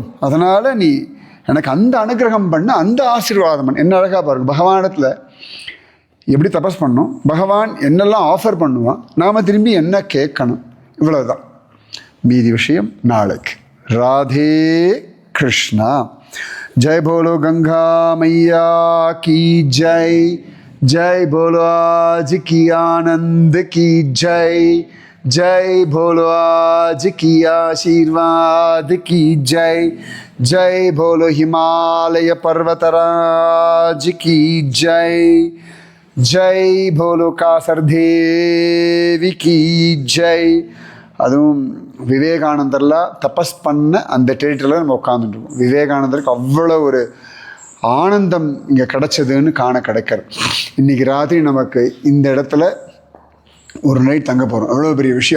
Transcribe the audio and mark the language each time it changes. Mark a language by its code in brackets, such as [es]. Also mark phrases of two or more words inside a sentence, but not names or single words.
[ta] அதனால் நீ எனக்கு அந்த அனுகிரகம் பண்ண, அந்த ஆசீர்வாதம் பண்ண. என்ன அழகாக பாருங்க, பகவானிடத்தில் எப்படி தபஸ் பண்ணணும், பகவான் என்னெல்லாம் ஆஃபர் பண்ணுவான், நாம் திரும்பி என்ன கேட்கணும், இவ்வளோதான். மீதி விஷயம் நாளைக்கு. ராதே கிருஷ்ணா. [hi] जय बोलो गंगा मैया की जय, जय बोलो आज की आनंद की जय, जय बोलो आज की आशीर्वाद की जय, जय बोलो हिमालय पर्वतराज की जय, जय बोलो कासर देवी की जय. [ta] அதுவும் விவேகானந்தர்லாம் தபஸ் பண்ண அந்த டெரிட்டரியில் நம்ம உட்காந்துட்டுருக்கோம். விவேகானந்தருக்கு அவ்வளோ ஒரு ஆனந்தம் இங்கே கிடச்சதுன்னு கிடைக்கிறது. இன்றைக்கி ராத்திரி நமக்கு இந்த இடத்துல ஒரு நைட் தங்க போகிறோம். எவ்வளோ பெரிய விஷயம்.